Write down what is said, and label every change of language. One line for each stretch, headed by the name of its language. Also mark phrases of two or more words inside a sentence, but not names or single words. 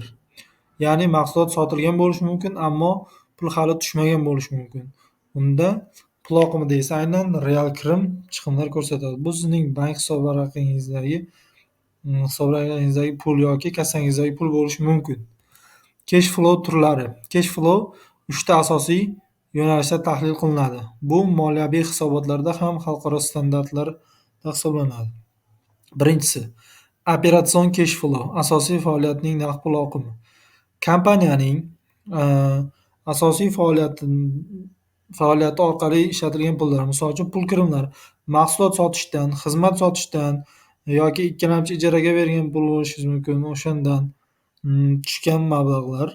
Uzbek: Ya'ni mahsulot sotilgan bo'lishi mumkin, ammo pul hali tushmagan bo'lishi mumkin. Unda pul oqimida esa aynan real kirim, chiqimlar ko'rsatadi. Bu sizning bank hisobvaraqingizdagi pul yoki kassangizdagi pul bo'lishi mumkin.
English: Cash flow
Uzbek: turlari.
English: Cash flow
Uzbek: 3 ta asosiy yo'nalishda tahlil qilinadi. Bu moliyaviy hisobotlarda ham xalqaro standartlarda hisoblanadi. Birinchisi, operatsion
English: cash flow,
Uzbek: asosiy faoliyatning naqd pul oqimi. Kompaniyaning asosiy faoliyati orqali ishlatilgan pullar, misol uchun pul kirimlari, mahsulot sotishdan, xizmat sotishdan yoki ikkilamchi ijaraga bergan pul bo'lishi mumkin, o'shandan tushgan mablag'lar.